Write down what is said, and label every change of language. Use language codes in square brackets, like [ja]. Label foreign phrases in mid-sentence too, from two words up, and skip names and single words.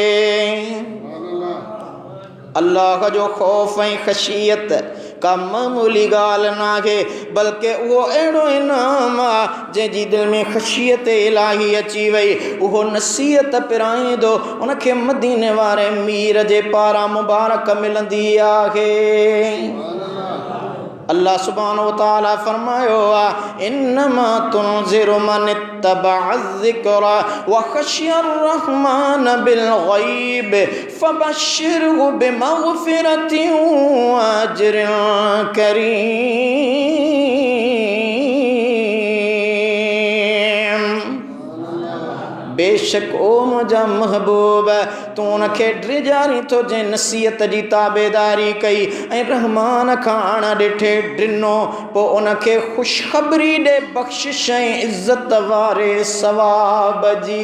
[sd] अल्लाह जो ख़ौफ़ ऐं ख़शियत का मामूली ॻाल्हि न आहे, बल्कि उहो अहिड़ो इनाम आहे जंहिंजी दिलि में ख़शियत इलाही अची वई, उहो नसीहत पिराईंदो, उनखे मदीने वारे मीर जे पारां मुबारक मिलंदी आहे। [ar] الله سبحانه وتعالى [sd] फरमायो आहे, [ar] إنما تنذر من اتبع الذكر وخشي الرحمن بالغيب فبشره بمغفرة وأجر كريم. [sd] बेशक ओ मुंहिंजा महबूब, तूं उनखे ड्रिजारी थो जंहिं नसीहत जी ताबेदारी कई ऐं रहमान खां अण ॾिठे ॾिनो, पोइ उनखे ख़ुशख़बरी ॾे बख़्शिश ऐं इज़त वारे सवाब जी।